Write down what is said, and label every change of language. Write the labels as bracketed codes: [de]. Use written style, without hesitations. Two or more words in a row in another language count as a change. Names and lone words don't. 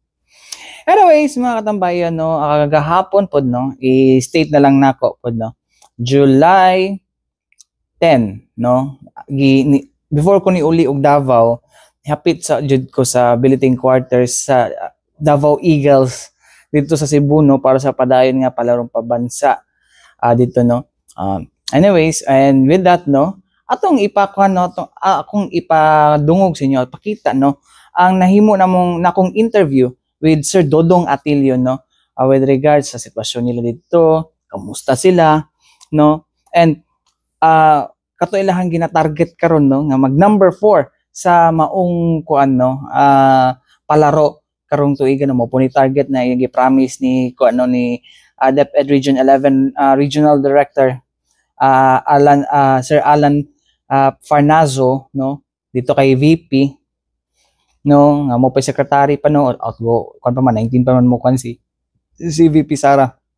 [ceb] Anyways, mga katambayan, no, kagahapon pod, no, i-state na lang nako pod, no, July 10, no, before ko ni uli og Davao, hapit sa jud ko sa billeting quarters sa Davao Eagles dito sa Cebu, no, para sa padayon nga palarong pabansa dito, no. [en] Anyways, and with that, [ceb] no, atong ipakuan, no, akong ipadungog sa inyo, pakita, no, ang nahimo nakong [en] interview with [ceb] Sir Dodong Atilio, no, [en] with regards [ceb] sa sitwasyon nila dito, kamusta sila, no, and kato ilahang gina-target karon, no, nga mag number 4 sa maong kuan, no, palaro karong tuigan, no, mo po ni target na yung i-promise ni kuan, no, ni DepEd Region 11 Regional Director Sir Alan Farnazo, no, dito kay VP, no, nga mo pa secretary pa, no, outgo kuan pa man 19 pa man mo kuan si VP Sara.